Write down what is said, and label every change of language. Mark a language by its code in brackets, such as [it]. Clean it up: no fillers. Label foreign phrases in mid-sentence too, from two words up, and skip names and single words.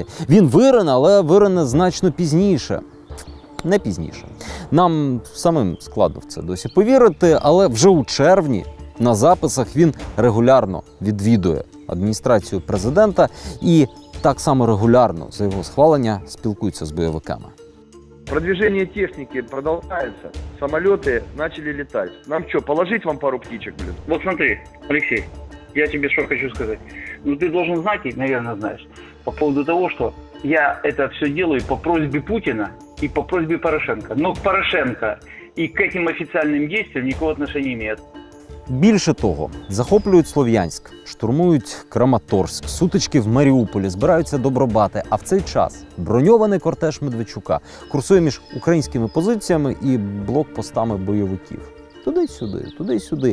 [uk] Він вирине, але вирине значно пізніше. Не пізніше. Нам самим складно в це досі повірити, але вже у червні на записах він регулярно відвідує адміністрацію президента і так само регулярно за його схвалення спілкується з бойовиками. [ru] Продвижение техники продолжается. Самолеты начали летать. Нам что, положить вам пару птичек, блин? Вот смотри, Алексей, я тебе что хочу сказать. Ты должен знать, и, наверное, знаешь, по поводу того, что я это все делаю по просьбе Путина и по просьбе Порошенко. Но к Порошенко и к этим официальным действиям никакого отношения не имеет. [uk] Більше того, захоплюють Слов'янськ, штурмують Краматорськ, сутички в Маріуполі, збираються добробати. А в цей час броньований кортеж Медведчука курсує між українськими позиціями і блокпостами бойовиків. Туди-сюди.